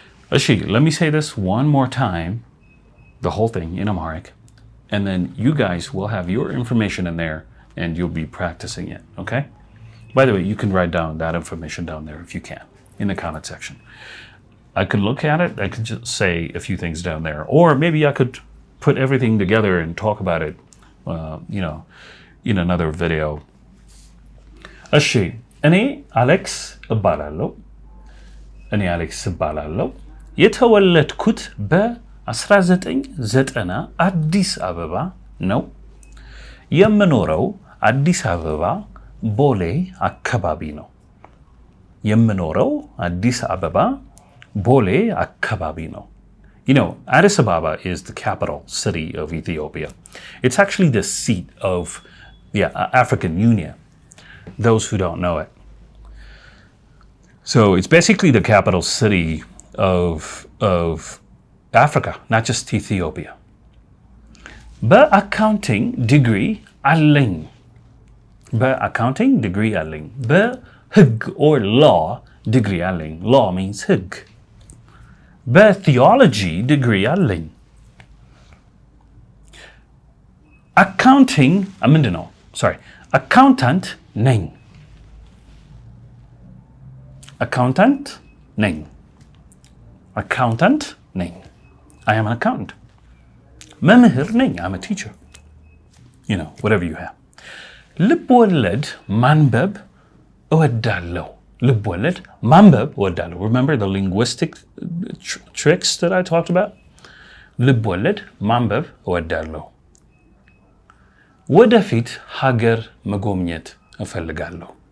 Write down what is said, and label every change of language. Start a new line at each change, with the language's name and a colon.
English: Let me say this one more time, the whole thing in Amharic, and then you guys will have your information in there and you'll be practicing it, okay? By the way, you can write down that information down there if you can, in the comment section. I could look at it, I could just say a few things down there, or maybe I could put everything together and talk about it, in another video.
Amharic: እኔ አሌክስ እባላለሁ። የተወለድኩት በ1990 አዲስ አበባ ነው። የምኖረው አዲስ አበባ ቦሌ አካባቢ ነው። የምኖረው አዲስ አበባ ቦሌ አካባቢ ነው።
English: You know, Addis Ababa is the capital city of Ethiopia.
Amharic: It's actually the seat of the African Union, those who don't know it. So it's basically the capital city of Africa, not just Ethiopia. በአካውንቲንግ ዲግሪ አለኝ። በአካውንቲንግ ዲግሪ አለኝ። በህግ
English: or law
Amharic: ዲግሪ አለኝ።
English: Law means
Amharic: ህግ። በቲዮሎጂ ዲግሪ አለኝ። አካውንቲንግ ምንድን ነው? አካውንታንት ነኝ። አካውንታንት ነኝ። አካውንታንት ነኝ።
English: I am an accountant.
Amharic: መምህር ነኝ.
English: I'm a teacher. You know, whatever you have.
Amharic: ልብ ወለድ ማንበብ እወዳለሁ. ልብ ወለድ ማንበብ እወዳለሁ.
English: Remember the linguistic tricks that I talked about?
Amharic: ልብ ወለድ ማንበብ እወዳለሁ. ወደፊት ሀገር መጎብኘት እፈልጋለሁ.